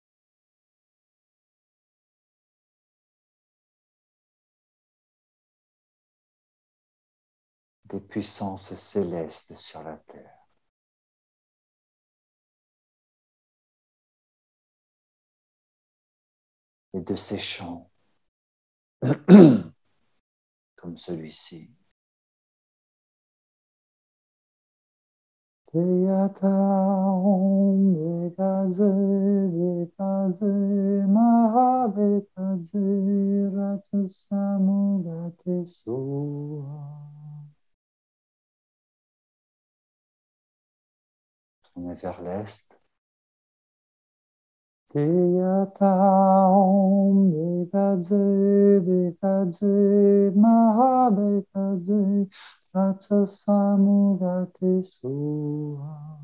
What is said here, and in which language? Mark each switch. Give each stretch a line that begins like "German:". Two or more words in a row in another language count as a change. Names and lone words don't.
French: Des puissances célestes sur la terre. Et de ces chants, comme celui-ci.
Sanskrit: Teyata om bekaze bekaze maha bekaze ratsasamugate soha.
French: Tournez vers l'est.
Sanskrit: Teyata om bekaze bekaze maha bekaze ratsasamugate soha.